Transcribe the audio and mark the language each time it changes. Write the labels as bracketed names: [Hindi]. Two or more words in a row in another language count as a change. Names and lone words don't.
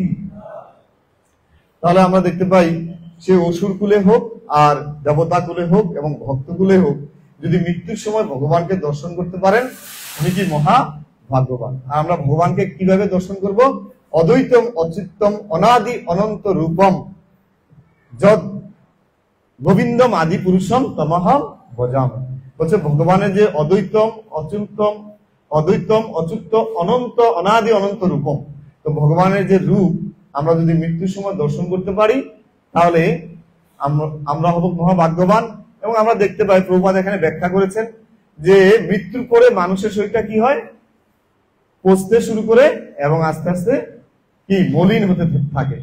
[Bangla] তাহলে আমরা দেখতে পাই সে অসুর কুলে হোক আর দেবতা কুলে হোক এবং ভক্ত কুলে হোক, যদি মৃত্যুর সময় ভগবানকে দর্শন করতে পারেন উনি কি মহা ভাগ্যবান। আর আমরা ভগবানকে কিভাবে দর্শন করব? [Sanskrit] অদ্বৈতম অচ্যুতম অনাদি অনন্ত রূপম যদ গোবিন্দম আদি পুরুষম তমহম ভজাম। [Bangla] বলছে ভগবানের যে [Sanskrit] অদ্বৈতম অচ্যুত অনন্ত অনাদি অনন্ত রূপম, [Bangla] তো ভগবানের যে রূপ আমরা যদি মৃত্যুর সময় দর্শন করতে পারি তাহলে আমরা হব মহাভাগ্যবান। এবং আমরা দেখতে পাই প্রভুপাদ এখানে ব্যাখ্যা করেছেন যে মৃত্যুর পরে মানুষের শরীরটা কি হয়, পচতে শুরু করে এবং আস্তে আস্তে কি মলিন হতে থাকে।